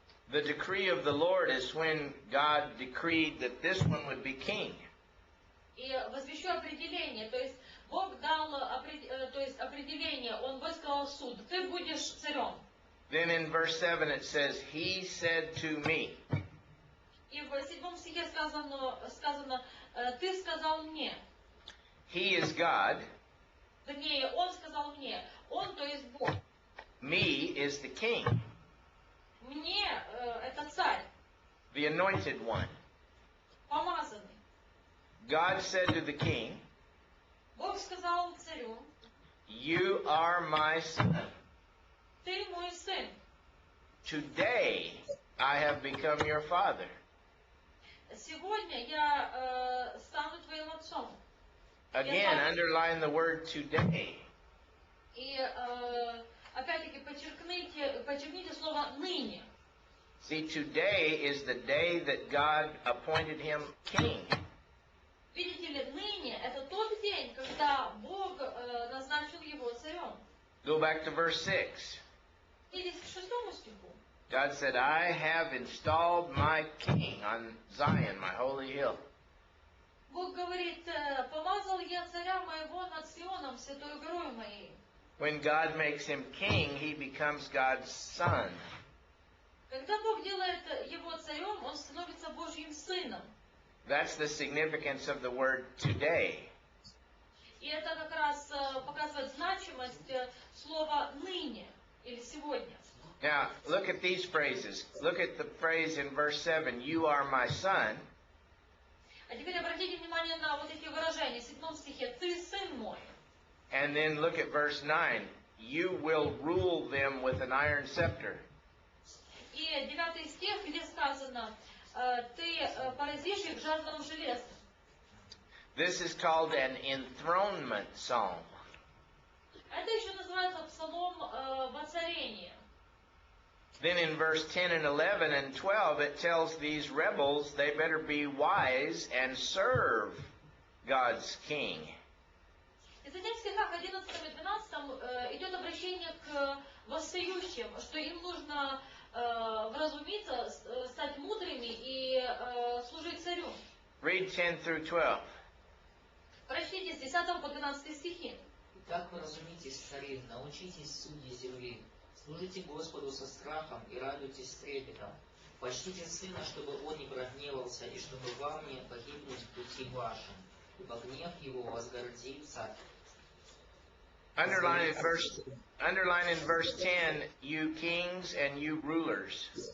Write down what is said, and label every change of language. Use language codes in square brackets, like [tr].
[en] The decree of the Lord is when God decreed that this one would be king. [ru] И возвещу определение, то есть Бог дал определение, Он высказал суд, ты будешь царем. [en] Then in verse 7 it says, He said to me. [ru] И в 7 стихе сказано, ты сказал мне. [en] He is God. [ru] Вернее, Он сказал мне. Он, то есть Бог. [en] Me is the king. [ru] Мне это царь. [en] The anointed one. [ru] Помазанный. [en] God said to the king, [ru] Бог сказал царю, [en] You are my son. [ru] ты мой сын. [en] Today I have become your father. [ru] Сегодня я стану твоим отцом. [en] Again, underline the word today. [ru] И опять-таки подчеркните слово ныне. [en] See, today is the day that God appointed him king. [ru] Видите ли, ныне это тот день, когда Бог назначил его царем. [en] Go back to verse 6. [ru] Идите к 6 стиху. [en] God said, I have installed my king on Zion, my holy hill. [ru] Бог говорит, помазал я царя моего над Сионом, святой горой моей. [en] When God makes him king, he becomes God's son. [ru] Когда Бог делает его царем, он становится Божьим сыном. [en] That's the significance of the word today. [ru] И это как раз показывает значимость слова ныне или сегодня. [en] Now, look at these phrases. Look at the phrase in verse 7, You are my son. [ru] А теперь обратите внимание на вот эти выражения. В 7 стихе, ты сын мой. [en] And then look at verse 9, You will rule them with an iron scepter. [ru] И 9 стих, где сказано, ты поразишь их жезлом железным. [en] This is called an enthronement psalm. [ru] Это еще называется псалом воцарения. [en] Then in verse 10 and 11 and 12, it tells these rebels they better be wise and serve God's king. [ru] И затем в стихах 11 и 12 идет обращение к восстающим, что им нужно вразумиться, стать мудрыми и служить царю. [en] Read 10 through 12. [ru] Прочтите с 10 по 12 стихи. Так вразумитесь, цари, научитесь, судьи земли. Служите Господу со страхом и радуйтесь с трепетом. Почтите сына, чтобы он не прогневался, и чтобы вам не погибнуть в пути вашем, ибо гнев его возгордится. [en] Underline in verse 10, you kings and you rulers.